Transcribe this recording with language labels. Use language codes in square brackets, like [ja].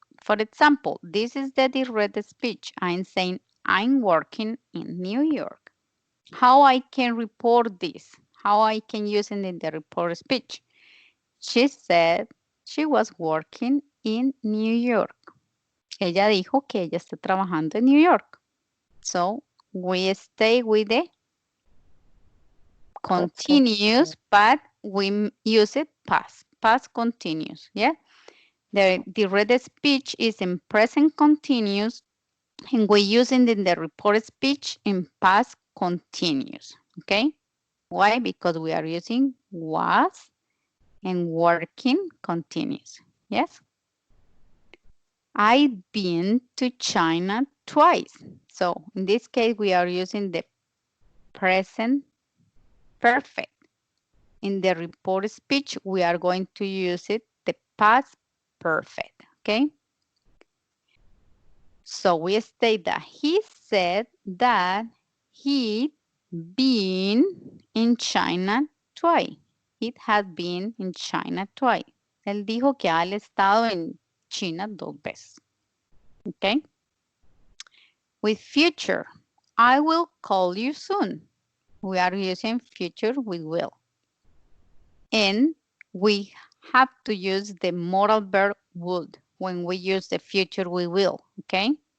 [en] For example, this is the direct speech. I'm saying I'm working in New York. How I can report this? How I can use it in the reported speech? She said she was working in New York. [es] Ella dijo que ella está trabajando en New York. [en] So we stay with the continuous, but we use it past continuous, yeah? The red speech is in present continuous And we're using in the report speech in past continuous, okay? Why? Because we are using was and working continuous, yes? I've been to China twice. So in this case, we are using the present perfect. In the report speech, we are going to use it, the past perfect, okay? So we state that he said that he'd been in China twice. It had been in China twice. [es] Él dijo que ha estado en China 2 veces. [en] Okay? With future, I will call you soon. We are using future with will. And we have to use the modal verb would when we use the future we will. Okay?